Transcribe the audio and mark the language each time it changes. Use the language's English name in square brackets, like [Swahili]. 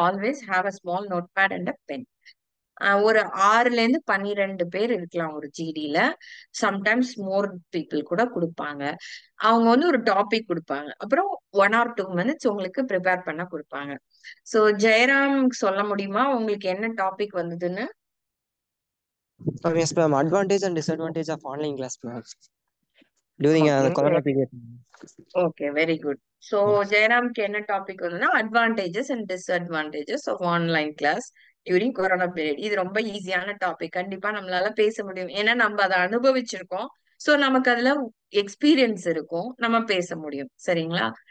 [English] Always have a small note pad and a pen. [Tamil] ஒரு 6ல இருந்து 12 பேர் இருக்கலாம் ஒரு ஜிடில. சம்டைம்ஸ் மோர் பீப்புள் கூட கொடுப்பாங்க. அவங்க வந்து ஒரு டாபிக் கொடுப்பாங்க, அப்புறம் 1 or 2 minutes உங்களுக்கு ப்ரிப்பேர் பண்ண கொடுப்பாங்க. சோ ஜெயராம் சொல்ல முடியுமா உங்களுக்கு என்ன டாபிக் வந்ததுன்னு? [English] Yes, ma'am. Advantage and disadvantage of online class, ma'am. During the okay, corona period. Okay, very good. So ஜெயராம்க்கு [Tamil] என்ன டாபிக் வந்ததுன்னா [English] Advantages and disadvantages of online class during corona period. [Tamil] இது ரொம்ப ஈஸியான டாபிக், கண்டிப்பா நம்மளால பேச முடியும். ஏன்னா நம்ம அதை அனுபவிச்சிருக்கோம். சோ நமக்கு அதுல எக்ஸ்பீரியன்ஸ் இருக்கும், நம்ம பேச முடியும். சரிங்களா?